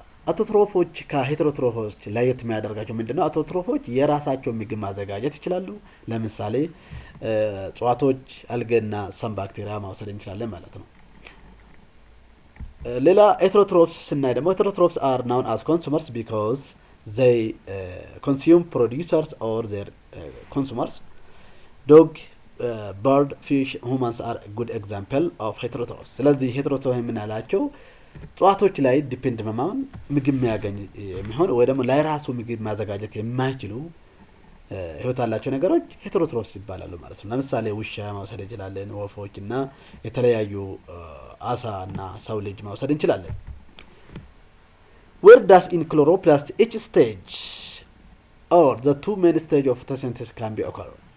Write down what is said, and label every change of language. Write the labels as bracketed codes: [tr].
[am] አውቶትሮፎች ከሄተሮትሮፎች ለየት የሚያደርጋቸው ምንድነው? አውቶትሮፎች የራሳቸውን ምግብ ማዘጋጀት ይችላሉ። ለምሳሌ እጽዋቶች፣ አልገና ሰም ባክቴሪያ ማውሰድ እንችላለን ማለት ነው። ሌላ heterotrophs ስናይ ደግሞ [en] heterotrophs are known as consumers because they consume producers or their consumers. Dog, bird, fish, humans are a good example of heterotrophs. [am] ስለዚህ heterotrophs የምንላቸው እጽዋቶች ላይ ዲፔንድ በመሆን ምግብ የሚያገኝ የሚሆን ወይ ደግሞ ለራሱ ምግብ ማዘጋጀት የማይችሉ ህይወት ያላቸው ነገሮች heterotrophs ይባላሉ ማለት ነው። ለምሳሌ ውሻ ማውሰድ እንችላለን፣ ወፎች እና የተለያዩ አሳ እና ሰው ልጅ ማውሰድ እንችላለን። [en] Where does in chloroplast each stage or the two main stage of photosynthesis can be occur?